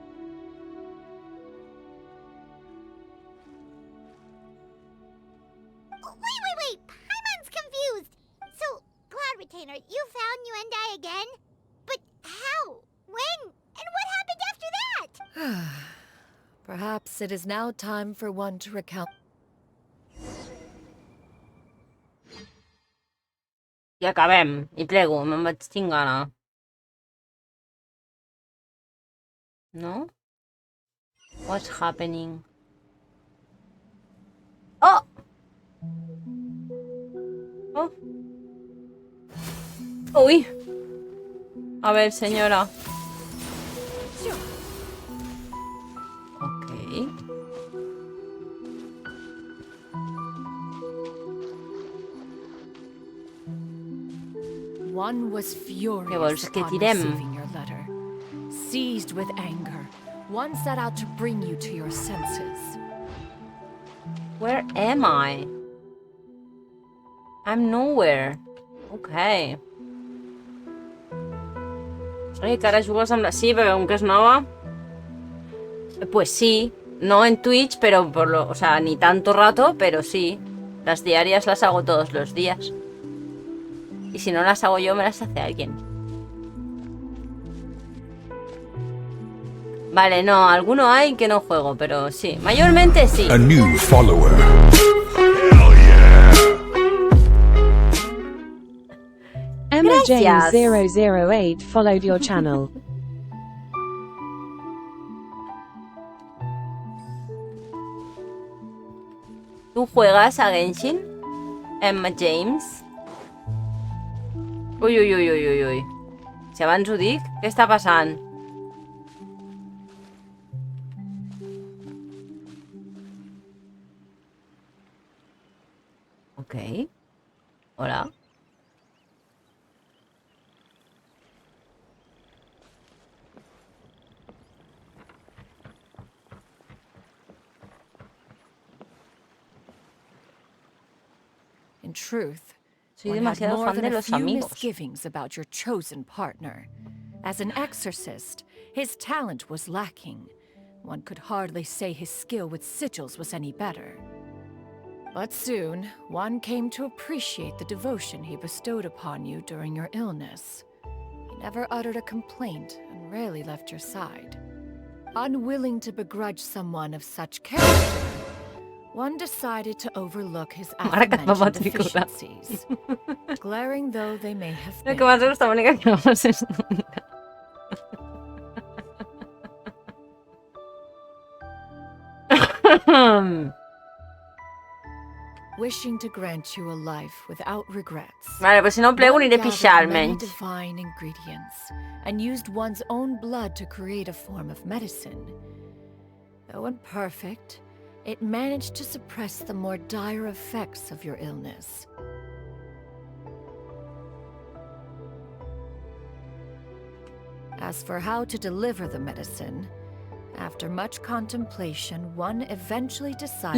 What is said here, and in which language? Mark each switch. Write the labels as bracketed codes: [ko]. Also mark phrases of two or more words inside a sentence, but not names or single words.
[en] Wait! Paimon's confused! So, Cloud Retainer, you found Yuendai again? But how? When? And what happened after that? Perhaps it is now time for one to recount. [ca] I acabem. I plego, me'n vaig tinc gana. No? [en] What's happening? Oh! Oh. Uy. [es] A ver, señora. [en] Ok. One was furious [ca] Què vols que [en] upon [ca] tirem? [en] receiving your letter. Seized with anger, one set out to bring you to your senses. Where am I? I'm nowhere. Ok. [ca] Oye, que ara jugues amb la... Sí, perquè com que és nova... [es] Pues sí. No en Twitch, pero por lo... O sea, ni tanto rato, pero sí. Las diarias las hago todos los días. Y si no las hago yo, me las hace alguien. Vale, no, alguno hay que no juego, pero sí. Mayormente sí. [en] A new follower. Emma [es] Gracias. [en] James 008 followed your channel. [es] ¿Tú juegas a Genshin? Emma James. Ui, ui, ui, ui, ui, ui. [ca] Si abans ho dic, què està passant? [en] Ok. [es] Hola. [en] In truth, [es] Soy [en] one had [es] demasiado [en] more [es] fan [en] than [es] de [en] a [es] los [en] few [es] amigos. [en] misgivings about your chosen partner. As an exorcist, his talent was lacking. One could hardly say his skill with sigils was any better. But soon, one came to appreciate the devotion he bestowed upon you during your illness. He never uttered a complaint and rarely left your side. Unwilling to begrudge someone of such character, one decided to overlook his aforementioned deficiencies, glaring though they may have [es] Lo [en] been. [es] que más me gusta, Mónica, que vamos es nunca. [en] Wishing to grant you a life without regrets. [ca] Vale, pues si no plego aniré a pixar, [en] many [ca] menys. [en] divine ingredients and used one's own blood to create a form of medicine. Though imperfect, it managed to suppress the more dire effects of your illness. As for how to deliver the medicine, after much contemplation, one eventually decided